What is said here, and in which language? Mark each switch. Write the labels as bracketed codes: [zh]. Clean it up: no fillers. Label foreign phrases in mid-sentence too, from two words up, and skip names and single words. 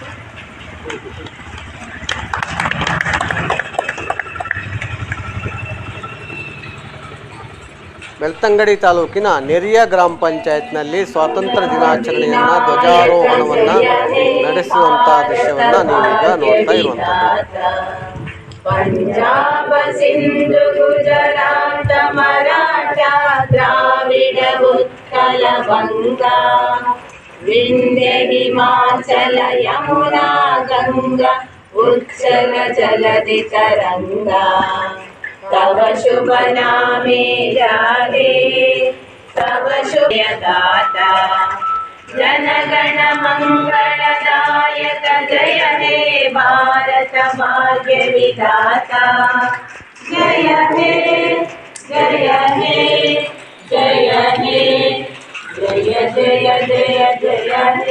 [kn] ಬೆಳ್ತಂಗಡಿ ತಾಲೂಕಿನ ನೆರಿಯ ಗ್ರಾಮ ಪಂಚಾಯತ್ನಲ್ಲಿ ಸ್ವಾತಂತ್ರ್ಯ ದಿನಾಚರಣೆಯನ್ನು ಧ್ವಜಾರೋಹಣವನ್ನು ನಡೆಸುವಂಥ ದೃಶ್ಯವನ್ನು ನೀವೀಗ ನೋಡ್ತಾ ಇರುವಂಥದ್ದು. [bn] পঞ্জাব সিন্ধু গুজরাট মরাঠা দ্রাবিড় উৎকল বঙ্গ বিন্ধ্য হিমাচল যমুনা গঙ্গা উচ্ছল জলধি তরঙ্গ তব শুভ নামে জাগে তব শুভদাত জনগণ মঙ্গলদায়ক জয় হে ভারত ভাগ্য বিধাতা জয় হে জয় হে জয় হে জয় জয় জয় জয় হে.